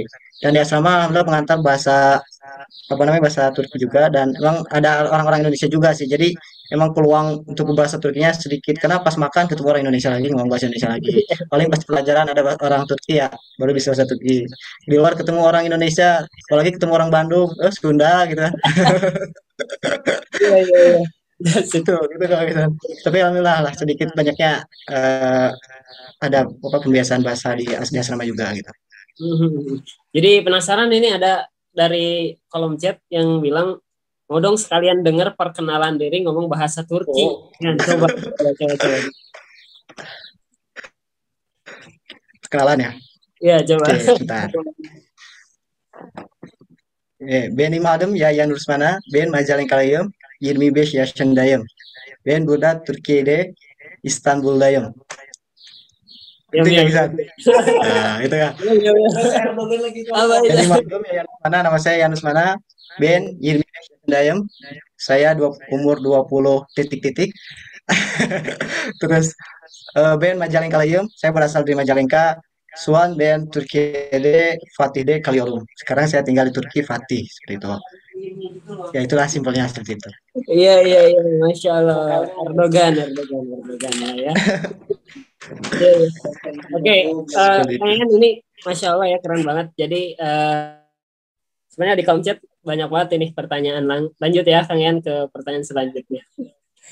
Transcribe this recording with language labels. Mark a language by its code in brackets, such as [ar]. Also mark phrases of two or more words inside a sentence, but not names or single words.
[id] Dan di asrama alhamdulillah pengantar bahasa Turki juga dan emang ada orang-orang Indonesia juga sih. Jadi emang peluang untuk bahasa Turkinya sedikit karena pas makan ketemu orang Indonesia lagi ngomong bahasa Indonesia lagi. Paling pas pelajaran ada orang Turki ya baru bisa bahasa Turki. Di luar ketemu orang Indonesia, apalagi ketemu orang Bandung, Sunda gitu kan. Iya, iya, iya. [en] That's it. [id] Gitu kalau gitu. Tapi alhamdulillah lah sedikit banyaknya eh, ada pembiasaan bahasa di asrama juga gitu. Mhm. Jadi penasaran ini ada dari kolom chat yang bilang mau dong sekalian dengar perkenalan diri ngomong bahasa Turki. Oh, Nah, coba, coba, coba, coba. kenalan ya. Ya, coba. Oke, sebentar. [tr] Benim adım Yayan Rusmana, ben Majalengka'lıyım, 25 yaşındayım. Ben burada Türkiye'de İstanbul'dayım. [id] Diam, Itu diam, Kang diam. Isan. Nah, itu ya. Diam, diam, diam. Apa itu? [tr] Benim adım Yayan Rusmana, [id] nama saya Yayan Rusmana. [tr] Ben 25 yaşındayım. [id] Saya umur 20 titik-titik. [tr] Terus ben Majalengka'lıyım. [id] Saya berasal dari Majalengka. [tr] Suan ben Türkiye'de Fatih'de kalıyorum. [id] Sekarang saya tinggal di Turki Fatih seperti itu. Ya itulah simpelnya seperti itu. Iya, iya, iya. [ar] ما شاء الله. [id] Erdogan, Erdogan, Erdogan lah ya. Iya, iya. Oke, Seperti itu. kalian ini [ar] ما شاء الله [id] ya keren banget. Jadi sebenarnya di kolom chat banyak banget ini pertanyaan lanjut ya Kang Yan ke pertanyaan selanjutnya.